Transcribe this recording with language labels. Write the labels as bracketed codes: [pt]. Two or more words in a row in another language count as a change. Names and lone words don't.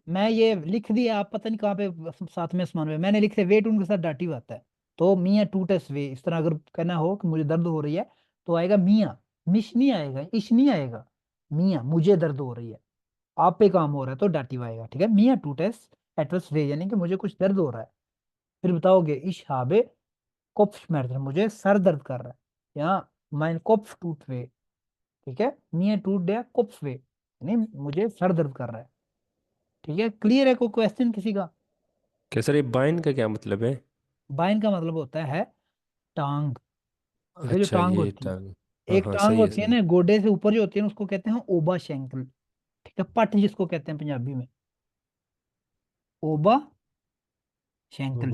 [ur] میں یہ لکھ دیا، آپ پتہ نہیں کہاں پہ ساتھ میں آسمان میں میں نے لکھے ویٹ ان کے ساتھ ڈاٹی آتا ہے، تو [de] mir tut's weh, [ur] اس طرح اگر کہنا ہو کہ مجھے درد ہو رہی ہے، تو آئے گا میاں، مش نہیں آئے گا، اش نہیں آئے گا، میاں مجھے درد ہو رہی ہے، آپ پہ کام ہو رہا ہے تو ڈاٹیو آئے گا، ٹھیک ہے, [de] mir tut's etwas weh, [ur] یعنی کہ مجھے کچھ درد ہو رہا ہے، پھر بتاؤ گے [de] ich habe Kopfschmerzen, [ur] مجھے سر درد کر رہا ہے، یہاں [de] mein Kopf tut weh, [ur] ٹھیک ہے, [de] mir tut der Kopf weh, [ur] یعنی مجھے سر درد کر رہا ہے، ٹھیک ہے، کلیئر ہے، کوئی کویسچن کسی کا? کیا سر، یہ باین کا کیا مطلب ہے? باین کا مطلب ہوتا ہے ٹانگ، ٹھیک ہے، جو اچھا, ٹانگ یہ ہوتی ٹانگ. ہے, ہاں ایک ہاں, ٹانگ صحیح ہے ہوتی ہے صحیح. نا گوڈے سے اوپر جو ہوتی ہے نا، اس کو کہتے ہیں [de] Oberschenkel, [ur] ٹھیک ہے، پٹ جس کو کہتے ہیں پنجابی میں, [de] Oberschenkel,